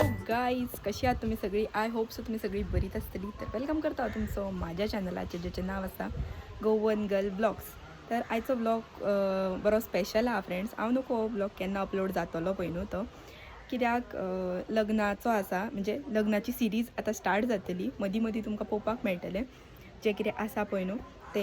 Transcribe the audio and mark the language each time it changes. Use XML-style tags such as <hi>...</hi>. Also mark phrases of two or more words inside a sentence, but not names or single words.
<kok>गाईज, कशी आहात तुम्ही सगळी?</kok> <en>I hope so</en> <kok>तुम्ही सगळी बरीच असतली. तर वेलकम करता तुमचं माझ्या चॅनलाचे ज्याचे नाव असा गोवन गर्ल ब्लॉग्स. तर आयचो ब्लॉग बरो स्पेशल हा फ्रेंड्स. हांव नको ब्लॉग केन्ना अपलोड जातलो पळय तो, कित्याक लग्नाचो आसा, म्हणजे लग्नाची सिरीज आता स्टार्ट जातली. मदीं मदीं तुमकां पळोवपाक मेळटलें जे कितें आसा पळय न्हू तें.</kok>